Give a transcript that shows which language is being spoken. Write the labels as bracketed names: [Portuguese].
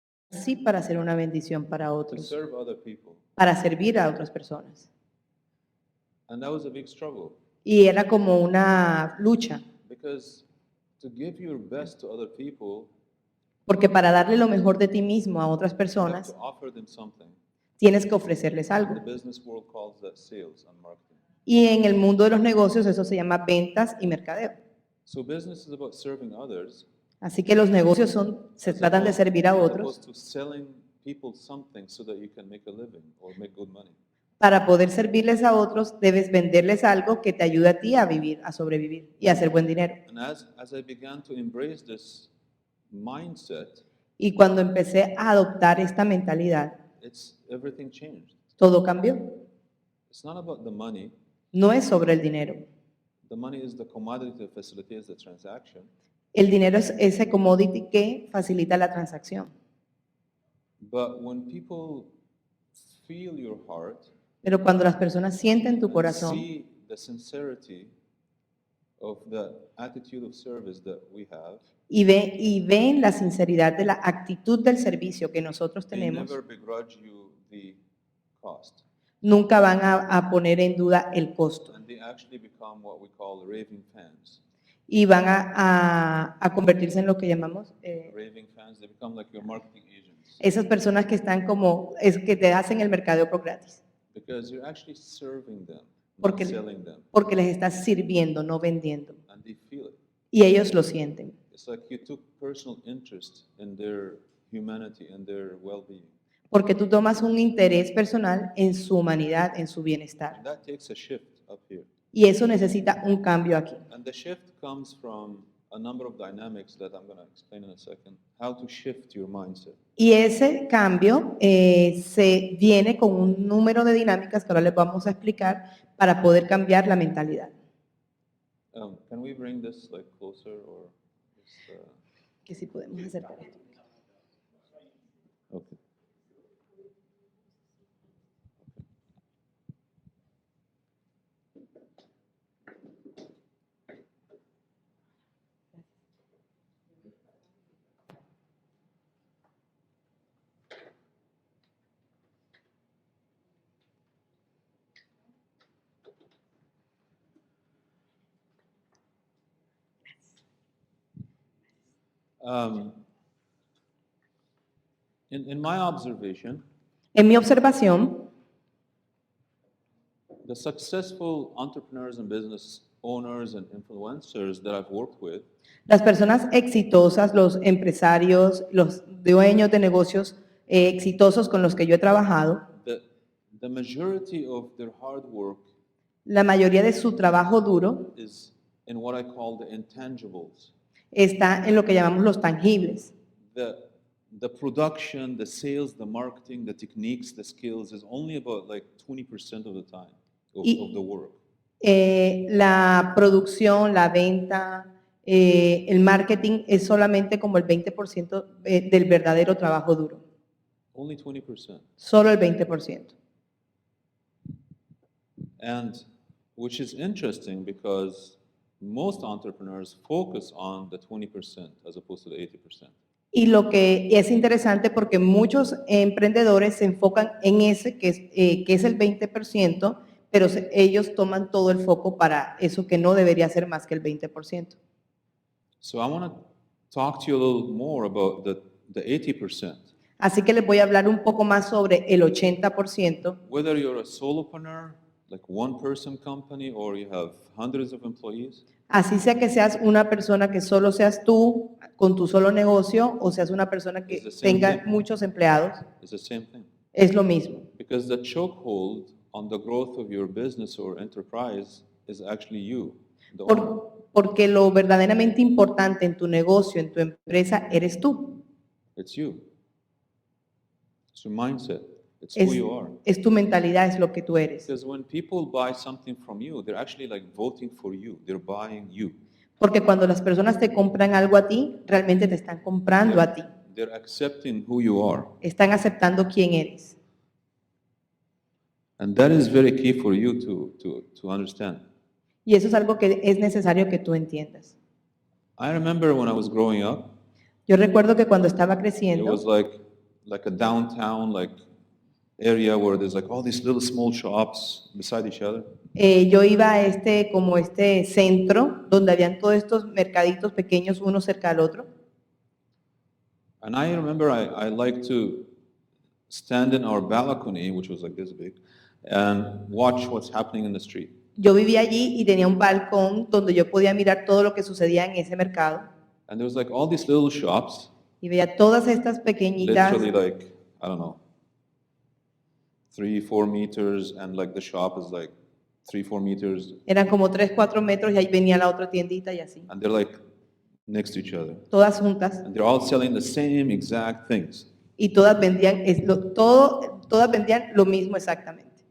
[Spanish] nací para ser una bendición para [English] to [Spanish] otros, [English] serve other people. [Spanish] para servir a otras personas. [English] And that was a big struggle [Spanish] Y era como una lucha, [English] because to give your best to other people, [Spanish] porque para darle lo mejor de ti mismo a otras [English] you have [Spanish] personas, [English] to offer them something. [Spanish] tienes que ofrecerles algo. [English] The business world calls that sales and marketing. [Spanish] Y en el mundo de los negocios eso se llama ventas y mercadeo. [English] So business is about serving others. [Spanish] Así que los negocios se tratan de servir a [English] as [Spanish] otros [English] opposed to selling people something so that you can make a living or make good money. [Spanish] para poder servirles a otros, debes venderles algo que te ayude a ti a vivir, a sobrevivir y a hacer buen dinero. [English] And as I began to embrace this mindset, [Spanish] Y cuando empecé a adoptar esta mentalidad, [English] everything changed. [Spanish] todo cambió. [English] It's not about the money. [Spanish] No es sobre el dinero. [English] The money is the commodity that facilitates the transaction. [Spanish] El dinero es ese commodity que facilita la transacción. [English] But when people feel your heart, [Spanish] Pero cuando las personas sienten tu [English] and [Spanish] corazón [English] see the sincerity of the attitude of service that we have, [Spanish] y ven la sinceridad de la actitud del servicio que nosotros [English] they [Spanish] tenemos, [English] never begrudge you the cost. [Spanish] nunca van a poner en duda el costo [English] And they actually become what we call raving fans. [Spanish] y van a convertirse en lo que llamamos [English] Raving fans, they become like your marketing agents [Spanish] esas personas que están como, es que te hacen el mercadeo por gratis, [English] because you're actually serving them, not [Spanish] porque, [English] selling them, [Spanish] porque les estás sirviendo, no vendiendo. [English] and they feel it. [Spanish] Y ellos lo sienten. [English] It's like you took personal interest in their humanity and their well-being. [Spanish] Porque tú tomas un interés personal en su humanidad, en su bienestar. [English] And that takes a shift up here. [Spanish] Y eso necesita un cambio aquí. [English] And the shift comes from a number of dynamics that I'm going to explain in a second, how to shift your mindset. [Spanish] Y ese cambio se viene con un número de dinámicas que ahora les vamos a explicar para poder cambiar la mentalidad. [English] Can we bring this like closer or just, [Spanish] Que si podemos acercar esto. [English] okay. In my observation, [Spanish] En mi observación, [English] the successful entrepreneurs and business owners and influencers that I've worked with, [Spanish] las personas exitosas, los empresarios, los dueños de negocios exitosos con los que yo he trabajado, [English] the majority of their hard work [Spanish] la mayoría de su trabajo duro [English] is in what I call the intangibles. [Spanish] está en lo que llamamos los tangibles. [English] The production, the sales, the marketing, the techniques, the skills is only about like 20% of the time of the work. [Spanish] La producción, la venta, el marketing es solamente como el 20% del verdadero trabajo duro. [English] Only 20%. [Spanish] Solo el 20%. [English] And which is interesting because most entrepreneurs focus on the 20% as opposed to the 80%. [Spanish] Y lo que es interesante porque muchos emprendedores se enfocan en ese que es el 20%, pero ellos toman todo el foco para eso que no debería ser más que el 20%. [English] So I want to talk to you a little more about the 80%. [Spanish] Así que les voy a hablar un poco más sobre el 80%. [English] Whether you're a solopreneur, like one person company, or you have hundreds of employees. [Spanish] Así sea que seas una persona que solo seas tú con tu solo negocio o seas una persona que tenga muchos empleados, [English] It's the same thing. [Spanish] es lo mismo. [English] Because the chokehold on the growth of your business or enterprise is actually you, the owner. [Spanish] Porque lo verdaderamente importante en tu negocio, en tu empresa, eres tú. [English] It's you. It's your mindset. It's who you are. [Spanish] Es tu mentalidad, es lo que tú eres. [English] Because when people buy something from you, they're actually like voting for you. They're buying you. [Spanish] Porque cuando las personas te compran algo a ti, realmente te están comprando a ti. [English] They're accepting who you are. [Spanish] Están aceptando quién eres. [English] And that is very key for you to understand. [Spanish] Y eso es algo que es necesario que tú entiendas. [English] I remember when I was growing up, [Spanish] Yo recuerdo que cuando estaba [English] it [Spanish] creciendo, [English] was like like a downtown like area where there's like all these little small shops beside each other. [Spanish] Yo iba a como este centro donde habían todos estos mercaditos pequeños uno cerca del otro. [English] And I remember I liked to stand in our balcony, which was like this big, and watch what's happening in the street. [Spanish] Yo vivía allí y tenía un balcón donde yo podía mirar todo lo que sucedía en ese mercado [English] And there was like all these little shops, [Spanish] y veía todas estas pequeñitas, [English] literally like, I don't know, 3-4 meters, and like the shop is like 3-4 meters, [Spanish] eran como 3, 4 metros y ahí venía la otra tiendita y así, [English] and they're like next to each other. [Spanish] todas juntas [English] And they're all selling the same exact things. [Spanish] y todas vendían, todas vendían lo mismo exactamente.